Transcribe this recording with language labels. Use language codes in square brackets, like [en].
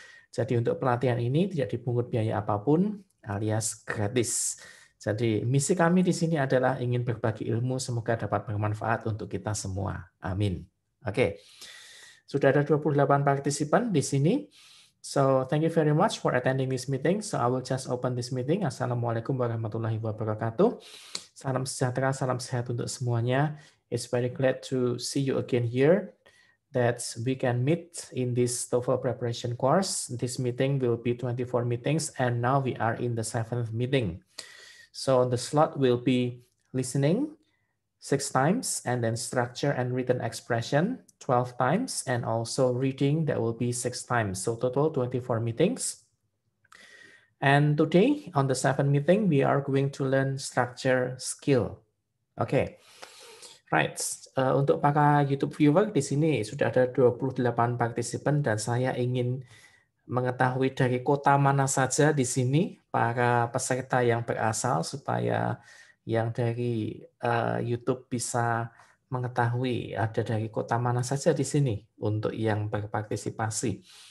[id] Jadi untuk pelatihan ini tidak dipungut biaya apapun, alias gratis. Jadi misi kami di sini adalah ingin berbagi ilmu, semoga dapat bermanfaat untuk kita semua. Amin. Oke. Sudah ada 28 partisipan di sini. [en] So thank you very much for attending this meeting. So I will just open this meeting. [ar] Assalamualaikum warahmatullahi wabarakatuh. [id] Salam sejahtera, salam sehat untuk semuanya. [en] It's very glad to see you again here, that we can meet in this TOEFL preparation course. This meeting will be 24 meetings, and now we are in the 7th meeting. So the slot will be listening 6 times, and then structure and written expression 12 times, and also reading, that will be 6 times. So total 24 meetings. And today on the 7th meeting, we are going to learn structure skill. Okay. [id] Right, untuk para [en] YouTube viewer [id] di sini sudah ada 28 partisipan, dan saya ingin mengetahui dari kota mana saja di sini para peserta yang berasal, supaya yang dari YouTube bisa mengetahui ada dari kota mana saja di sini untuk yang berpartisipasi.